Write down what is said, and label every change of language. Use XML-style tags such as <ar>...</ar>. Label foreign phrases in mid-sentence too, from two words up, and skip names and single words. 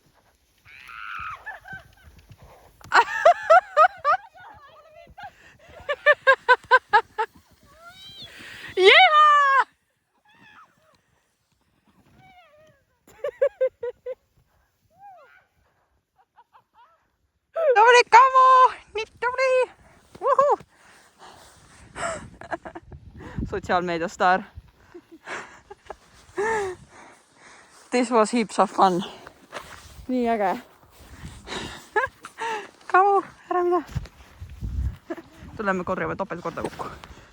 <et>Jehaa! Tubli Kammu! Nii tubli! Sotsiaalmeedia staar.</et> <en>This was heaps of fun.</en> <et>Nii äge. Kammu, ära mida. Tuleme korjame topelt korda kokku.</et>